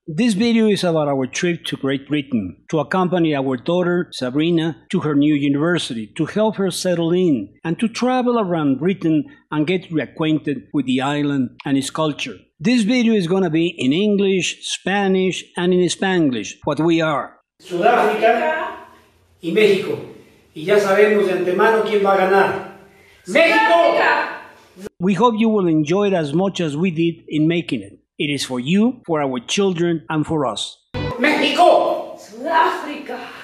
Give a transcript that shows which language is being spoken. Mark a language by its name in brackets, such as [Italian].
[English] This video is about our trip to Great Britain, to accompany our daughter, Sabrina, to her new university, to help her settle in, and to travel around Britain and get reacquainted with the island and its culture. This video is going to be in English, Spanish, and in Spanglish, what we are. [Spanish] Sudáfrica y México. Y ya sabemos de antemano quién va a ganar. ¡México! [English] We hope you will enjoy it as much as we did in making it. It is for you, for our children, and for us. [Spanish] ¡México! Sudáfrica.